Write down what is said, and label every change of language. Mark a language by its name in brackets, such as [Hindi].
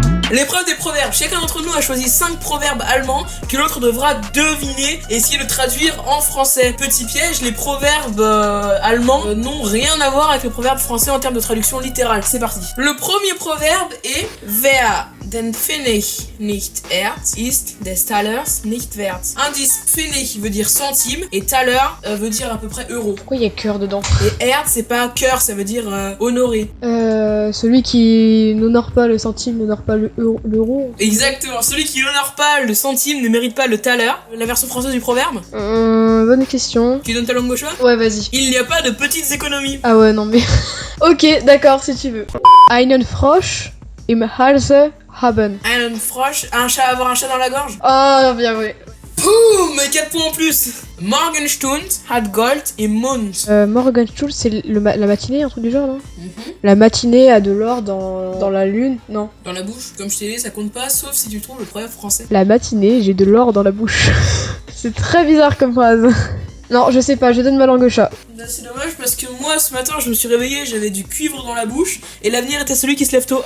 [French] L'épreuve des proverbes. Chacun d'entre nous a choisi 5 proverbes allemands que l'autre devra deviner et essayer de traduire en français. Petit piège, les proverbes allemands n'ont rien à voir avec les proverbes français en termes de traduction littérale. C'est parti. Le premier proverbe est [German] Wer den Pfennig nicht ehrt, ist des Talers nicht wert. [French] Indice, Pfennig veut dire centime et Thaler veut dire à peu près euro. Pourquoi il y a cœur dedans? Et ehrt, c'est pas cœur, ça veut dire honoré. Celui qui n'honore pas le centime n'honore pas l'euro. Exactement, celui qui n'honore pas le centime ne mérite pas le Thaler. La version française du proverbe. Bonne question. Tu donnes ta langue au choix? Ouais, vas-y. Il n'y a pas de petites économies. Ah ouais, non mais... Ok, d'accord, si tu veux. [German] Einen Frosch im Halse haben. [French] Un frosch, avoir un chat dans la gorge. Oh, bien joué. Boum, 4 points en plus. [German] Morgenstund hat Gold im Mund. [French] Morgenstund, c'est la matinée, un truc du genre, non? La matinée a de l'or dans la lune, non. Dans la bouche, comme je t'ai dit, ça compte pas, sauf si tu trouves le proverbe français. La matinée, j'ai de l'or dans la bouche. C'est très bizarre comme phrase. Non, je sais pas, je donne ma langue au chat. Là, c'est dommage parce que moi, ce matin, je me suis réveillé, j'avais du cuivre dans la bouche, et l'avenir était celui qui se lève tôt.